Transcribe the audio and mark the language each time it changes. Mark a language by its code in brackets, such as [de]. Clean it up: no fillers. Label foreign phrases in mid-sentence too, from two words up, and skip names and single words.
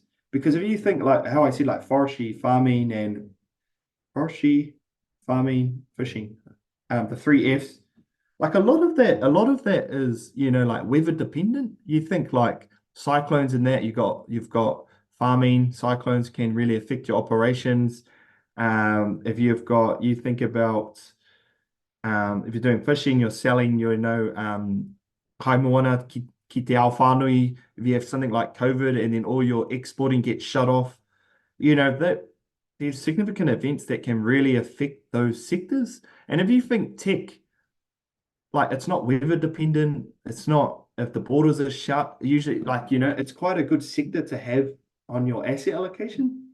[en] Because if you think like how I said, like forestry, farming, fishing, the 3 Fs, like a lot of that is, you know, like weather dependent. You think like cyclones and that, you've got farming, cyclones can really affect your operations. If you think about if you're doing fishing, you're selling, you know, [mi] kaimoana ki te ao whānui. [en] If you have something like COVID and then all your exporting gets shut off, you know, that there's significant events that can really affect those sectors. And if you think tech, like it's not weather dependent, it's not if the borders are shut, usually like, you know, it's quite a good sector to have on your asset allocation.